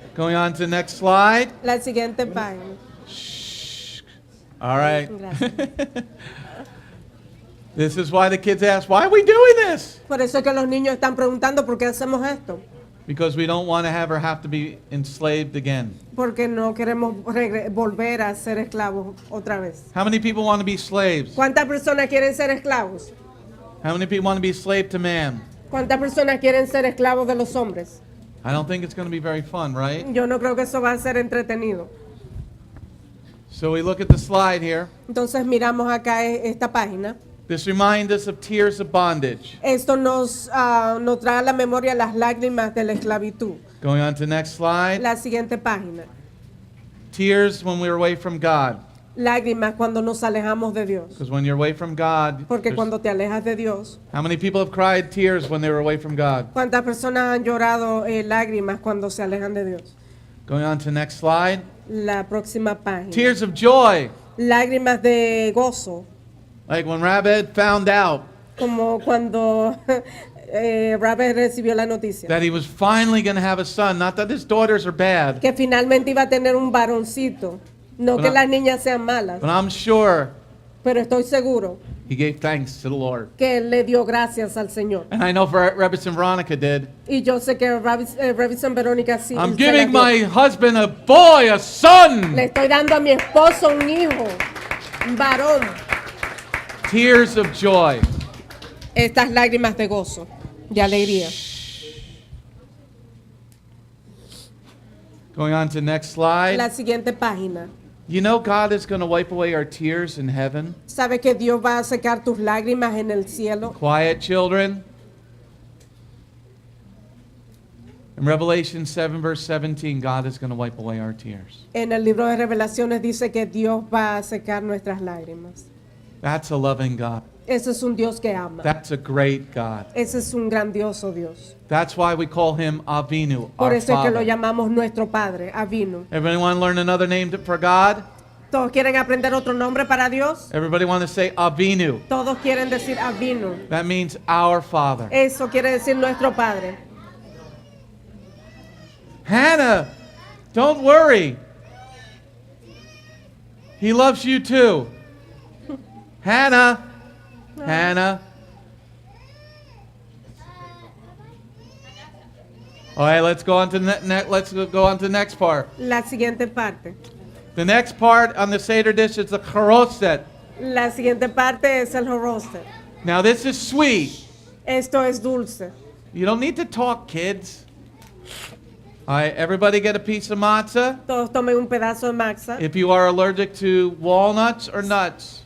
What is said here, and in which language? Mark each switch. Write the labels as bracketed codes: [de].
[en] Going on to the next slide. [es] La siguiente página. [en] All right. [es] Gracias. [en] This is why the kids ask, why are we doing this? [es] Por eso es que los niños están preguntando por qué hacemos esto. [en] Because we don't want to have to be enslaved again. [es] Porque no queremos volver a ser esclavos otra vez. [en] How many people want to be slaves? [es] ¿Cuántas personas quieren ser esclavos? [en] How many people want to be slave to man? [es] ¿Cuántas personas quieren ser esclavos de los hombres? [en] I don't think it's going to be very fun, right? [es] Yo no creo que eso va a ser entretenido. [en] So we look at the slide here. [es] Entonces miramos acá esta página. [en] This reminds us of tears of bondage. [es] Esto nos trae a la memoria las lágrimas de la esclavitud. [en] Going on to the next slide. [es] La siguiente página. [en] Tears when we were away from God. [es] lágrimas cuando nos alejamos de Dios. [en] Because when you're away from God, [es] Porque [en] there's- [es] cuando te alejas de Dios, [en] how many people have cried tears when they were away from God? [es] ¿cuántas personas han llorado lágrimas cuando se alejan de Dios? [en] Going on to next slide. [es] La próxima página. [en] Tears of joy. [es] Lágrimas de gozo, [en] Like when Rabbi found out [es] como cuando Robert recibió la noticia [en] that he was finally going to have a son. Not that his daughters are bad, [es] que finalmente iba a tener un varoncito. No que [en] But [es] las niñas sean malas, [en] but I'm sure [es] pero estoy seguro [en] he gave thanks to the Lord. [es] que él le dio gracias al Señor. [en] And I know Rebbe and Veronica did. [es] Y yo sé que Robinson Verónica sí. [en] I'm [es] se [en] giving [es] las dio. [en] my husband a boy, a son. [es] Le estoy dando a mi esposo un hijo, un varón. [en] Tears of joy. [es] Estas lágrimas de gozo, de alegría. [en] Going on to next slide. [es] La siguiente página. [en] You know God is going to wipe away our tears in heaven. [es] ¿Sabe que Dios va a secar tus lágrimas en el cielo? [en] Quiet, children. In Revelation 7 verse 17, God is going to wipe away our tears. [es] En el libro de Revelaciones dice que Dios va a secar nuestras lágrimas. [en] That's a loving God. [es] Ese es un Dios que ama. [en] That's a great God. [es] Ese es un grandioso Dios. [en] That's why we call him Avinu, [es] Por [en] our [es] eso es que lo [en] Father. [es] llamamos nuestro Padre, Avinu. [en] Everybody want to learn another name for God? [es] ¿Todos quieren aprender otro nombre para Dios? [en] Everybody want to say Avinu. [es] Todos quieren decir Avinu. [en] That means our Father. [es] Eso quiere decir nuestro Padre. [en] Hannah, don't worry. He loves you too. Hannah. Hannah. All right, let's go on to let's go on to the next part. [es] La siguiente parte. [en] The next part on the Seder dish is the charoset. [es] La siguiente parte es el horostet. [en] Now this is sweet. [es] Esto es dulce. [en] You don't need to talk, kids. All right, everybody get a piece of matzah. [es] Todos tomen un pedazo de maxa. [en] If you are allergic to walnuts or nuts,